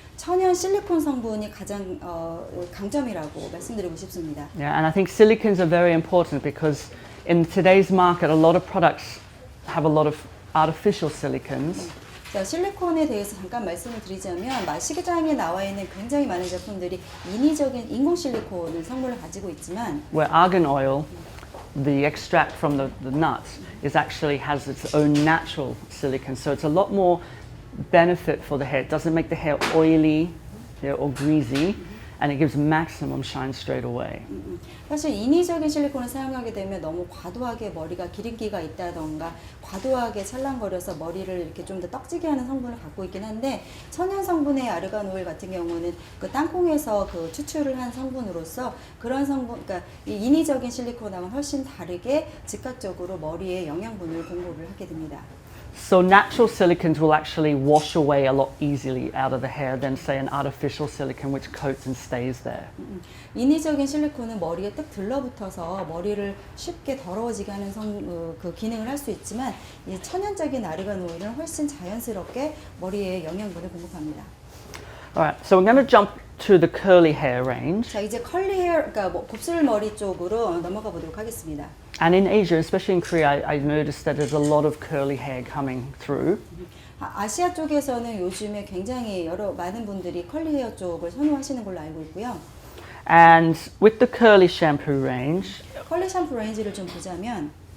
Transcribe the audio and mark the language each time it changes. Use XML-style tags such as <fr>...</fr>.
<ko>천연 실리콘 성분이 가장 강점이라고 말씀드리고 싶습니다.</ko> <en>Yeah, and I think silicons are very important because in today's market, a lot of products have a lot of artificial silicons.</en> <ko>자, 실리콘에 대해서 잠깐 말씀을 드리자면 시장에 나와 있는 굉장히 많은 제품들이 인위적인 인공 실리콘 성분을 가지고 있지만</ko> <en>Where argan oil, the extract from the nuts, has its own natural silicon. So it's a lot more benefit for the hair. It doesn't make the hair oily or greasy, and it gives maximum shine straight away.</en> <ko>사실 인위적인 실리콘을 사용하게 되면 너무 과도하게 머리가 기름기가 있다던가 과도하게 찰랑거려서 머리를 이렇게 좀 더 떡지게 하는 성분을 갖고 있긴 한데 천연 성분의 아르간 오일 같은 경우는 그 땅콩에서 그 추출을 한 성분으로서 그런 성분, 그러니까 이 인위적인 실리콘하고는 훨씬 다르게 즉각적으로 머리에 영양분을 공급을 하게 됩니다.</ko> <en>So natural silicons will actually wash away a lot easily out of the hair than say an artificial silicone which coats and stays there.</en> <ko>인위적인 실리콘은 머리에 딱 들러붙어서 머리를 쉽게 더러워지게 하는 그 기능을 할 수 있지만 이 천연적인 아르간 오일은 훨씬 자연스럽게 머리에 영양분을 공급합니다.</ko> <en>Alright, so we're going to jump to the curly hair range.</en> <ko>자, 이제 컬리 헤어, 그러니까 뭐 곱슬머리 쪽으로 넘어가 보도록 하겠습니다.</ko> <en>And in Asia, especially in Korea, I noticed that there's a lot of curly hair coming through.</en> <ko>아시아 쪽에서는 요즘에 굉장히 많은 분들이 컬리 헤어 쪽을 선호하시는 걸로 알고 있고요.</ko> <en>And with the curly shampoo range,</en> <ko>컬리 샴푸 레인지를 좀 보자면</ko>